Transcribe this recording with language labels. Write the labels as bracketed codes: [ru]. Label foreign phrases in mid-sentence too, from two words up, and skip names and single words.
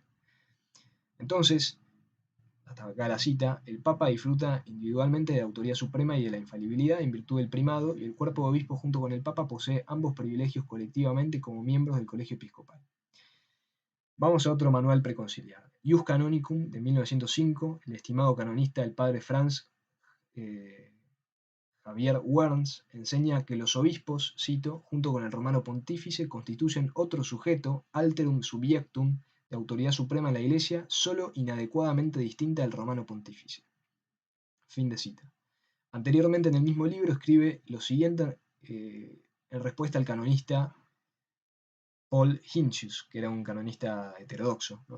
[es] Entonces, hasta acá la cita: el Papa disfruta individualmente de la autoridad suprema y de la infalibilidad en virtud del primado, y el cuerpo de obispos junto con el Papa posee ambos privilegios colectivamente como miembros del colegio episcopal. Vamos a otro manual preconciliar. [la] Ius Canonicum, [es] de 1905, el estimado canonista, el padre Franz Javier Werns, enseña que los obispos, cito, junto con el romano pontífice, constituyen otro sujeto, [la] alterum subjectum, [es] de autoridad suprema en la Iglesia, solo inadecuadamente distinta del romano pontífice. Fin de cita. Anteriormente en el mismo libro escribe lo siguiente en respuesta al canonista Paul Hinchius, que era un canonista heterodoxo, ¿no?